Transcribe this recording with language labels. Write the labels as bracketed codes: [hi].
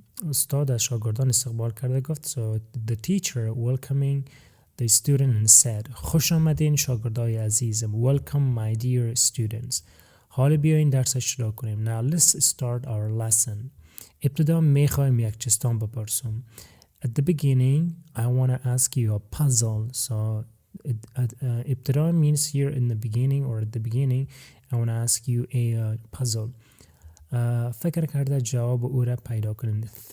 [fa] استاد از شاگردان استقبال کرده گفت. [en] So the teacher welcoming the student and said [fa] خوش آمدین شاگردای عزیزم. [en] Welcome my dear students. [fa] حالا بیاین درس شروع کنیم. [en] Now let's start our lesson. [fa] ابتدا میخوایم یک چستان بپرسم. [en] At the beginning, I want to ask you a puzzle. So ابتدا means here in the beginning or at the beginning, I want to ask you a puzzle. [fa] فکر کرده جواب او را پیدا کنید.